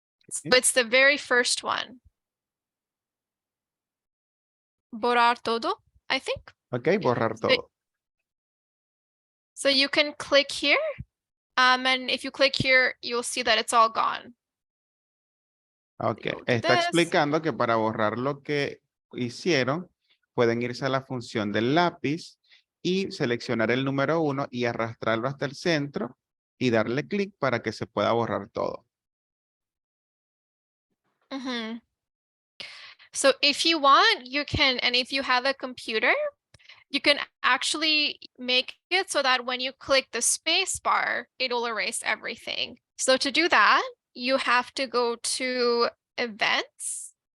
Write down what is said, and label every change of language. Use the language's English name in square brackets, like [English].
[English] So it's the very first one. [Spanish] Borrar todo, [English] I think. [Spanish] Ok, borrar todo. [English] So you can click here. And if you click here, you'll see that it's all gone. [Spanish] Ok, está explicando que para borrar lo que hicieron, pueden irse a la función del lápiz y seleccionar el número 1 y arrastrarlo hasta el centro y darle clic para que se pueda borrar todo. [English] So if you want, you can, and if you have a computer, you can actually make it so that when you click the space bar, it'll erase everything. So to do that, you have to go to events.